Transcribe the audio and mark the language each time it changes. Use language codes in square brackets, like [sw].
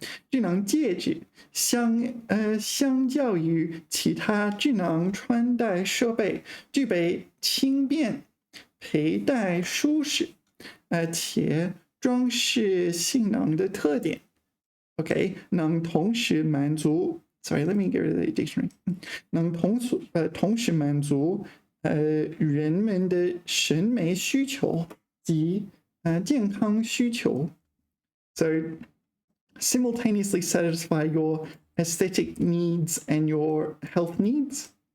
[zh] 智能戒指相较于其他智能穿戴设备，具备轻便、佩戴舒适，且装饰性能的特点。 [en] OK， [zh] 能同时满足 [en] ，Sorry, let me get rid of the dictionary. [zh] 能同时满足人们的审美需求及健康需求。 [en] So simultaneously satisfy your aesthetic needs and your health needs.